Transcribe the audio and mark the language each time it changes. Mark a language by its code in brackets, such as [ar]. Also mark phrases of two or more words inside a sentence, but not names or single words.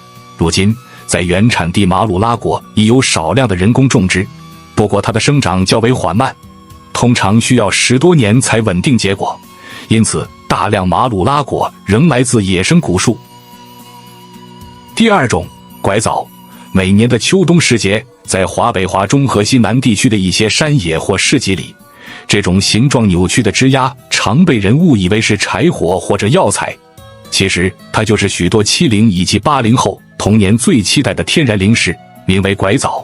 [zh] 如今在原產地馬魯拉果已有少量的人工種植，不過它的生長較為緩慢，通常需要10多年才穩定結果，因此大量馬魯拉果仍來自野生古樹。第二種，拐枣。每年的秋冬时節，在华北、华中和西南地区的一些山野或市集裡，這種形狀扭曲的枝丫常被人誤以為是柴火或者藥材，其實它就是許多70以及80後童年最期待的天然零食，名為拐枣。